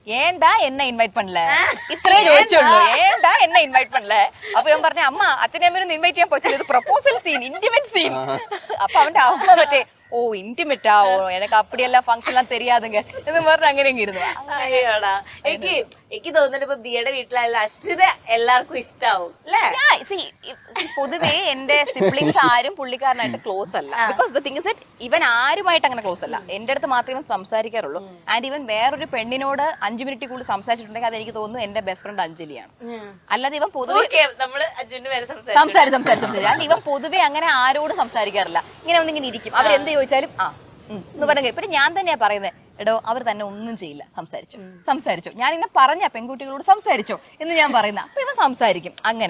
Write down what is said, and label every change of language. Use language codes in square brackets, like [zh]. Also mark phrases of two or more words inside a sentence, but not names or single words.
[ta] ஏன்டா என்ன இன்வைட் பண்ணல [ml] இத்தனை ചോദിച്ചുള്ളൂ [ta] ஏன்டா என்ன இன்வைட் பண்ணல [ml] அப்ப இவன் പറഞ്ഞ [ta] அம்மா அத்தனை பேரும் இன்வைட் [ml] ചെയ്യാൻ പറ്റില്ല ഇത് [en] proposal scene intimate scene [ml] அப்ப അവന്റെ അമ്മ മറ്റേ ഓ ഇന്റിമേറ്റാ ഓ എനിക്ക് அப்படியெல்லாம் ഫംഗ്ഷൻ എല്ലാം தெரியாதுங்க എന്ന് പറഞ്ഞ് അങ്ങനെ ഇരുന്നു. അയ്യോടാ എനിക്ക് തോന്നുന്നുണ്ട് ഇപ്പൊ ദിയയുടെ വീട്ടിലായാലും അശ്വിത എല്ലാവർക്കും ഇഷ്ടാവും അല്ലേ? പൊതുവേ എന്റെ സിബ്ലിങ്സ് ആരും പുള്ളിക്കാരനായിട്ട് ക്ലോസ് അല്ല. [en] because the thing is that [ml] ഇവൻ ആരുമായിട്ട് അങ്ങനെ ക്ലോസ് അല്ല. എന്റെ അടുത്ത് മാത്രമേ സംസാരിക്കാറുള്ളൂ. ആൻഡ് ഇവൻ വേറൊരു പെണ്ണിനോട് 5 മിനിറ്റ് കൂടുതൽ സംസാരിച്ചിട്ടുണ്ടെങ്കിൽ അത് എനിക്ക് തോന്നുന്നു എന്റെ [en] best friend [ml] അഞ്ജലിയാണ്. അല്ലാതെ ഇവൻ പൊതുവെ സംസാരിച്ചു അല്ല ഇവൻ പൊതുവെ അങ്ങനെ ആരോടും സംസാരിക്കാറില്ല. ഇങ്ങനെ ഒന്നിങ്ങനെ ഇരിക്കും. അവരെന്ത് ചോദിച്ചാലും എന്ന് പറഞ്ഞ പിന്നെ ഞാൻ തന്നെയാ പറയുന്നത് എടോ അവർ തന്നെ ഒന്നും ചെയ്യില്ല സംസാരിച്ചോ ഞാൻ ഇങ്ങനെ പറഞ്ഞ പെൺകുട്ടികളോട് സംസാരിച്ചോ എന്ന് ഞാൻ പറയുന്ന അപ്പൊ ഇവൻ സംസാരിക്കും അങ്ങനെ.